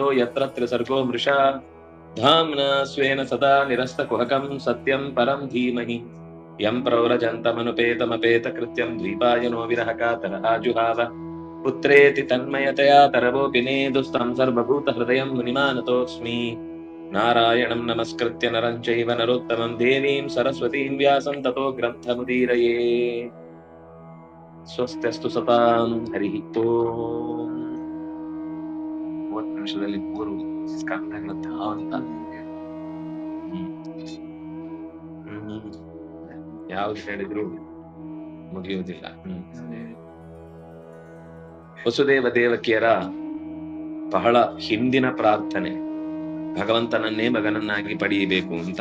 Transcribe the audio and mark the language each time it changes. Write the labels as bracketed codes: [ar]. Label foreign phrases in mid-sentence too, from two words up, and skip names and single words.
[sa] यत्र त्रिसर्गो मृषा धाम्ना स्वेन सदा निरस्तकुहकं सत्यं परं धीमहि यं प्रव्रजन्तमनुपेतमपेतकृत्यं द्वीपायनो विरहकातरः जुहाव पुत्रेति तन्मयतया तरवोऽपि नेदुस्तं सर्वभूतहृदयं मुनिमानतोऽस्मि नारायणं नमस्कृत्य नरं चैव नरोत्तमं देवीं सरस्वतीं व्यासं ततो ग्रन्थमुदीरये ಸ್ವಸ್ತ್ಯಸ್ತು ಸತಾಂ ಹರಿ ಓಂ. [kn] 30 ನಿಮಿಷದಲ್ಲಿ 3 ಸ್ಕಂದಗಳ ಧಾವಂತ. ಯಾವ್ದು ಹೇಳಿದ್ರು ಮುಗಿಯುವುದಿಲ್ಲ. ವಸುದೇವ ದೇವಕಿಯರ ಬಹಳ ಹಿಂದಿನ ಪ್ರಾರ್ಥನೆ ಭಗವಂತನನ್ನೇ ಮಗನನ್ನಾಗಿ ಪಡೆಯಬೇಕು ಅಂತ.